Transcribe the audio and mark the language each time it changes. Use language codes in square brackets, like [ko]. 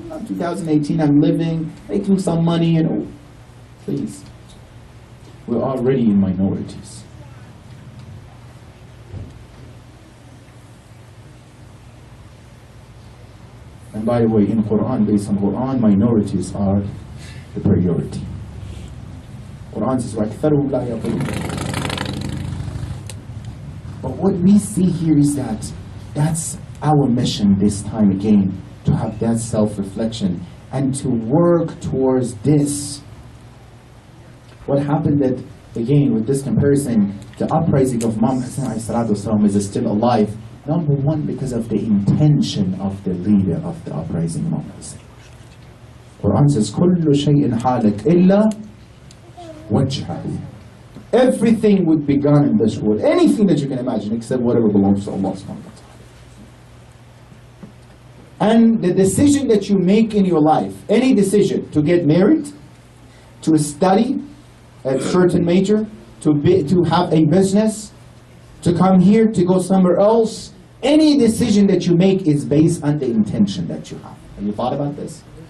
[en] In 2018, I'm living, making some money, you know. Please. We're already in minorities. And by the way, in Quran, based on Quran, minorities are the priority. Quran says, [ar] وَأَكْثَرُهُمْ لَا يَعْقِلُونَ. [en] But what we see here is that that's our mission this time again, to have that self-reflection and to work towards this. What happened that, again, with this comparison, the uprising of Imam Hussain is still alive. Number one, because of the intention of the leader of the uprising, Imam Hussain. Quran says, [ar] كُلُّ شَيْءٍ حَالَكْ إِلَّا وَجْهَهُ. [en] Everything would be gone in this world. Anything that you can imagine, except whatever belongs to Allah subhanahu wa ta'ala. And the decision that you make in your life, any decision, to get married, to study a certain major, to have a business, to come here, to go somewhere else, any decision that you make is based on the intention that you have. Have you thought about this?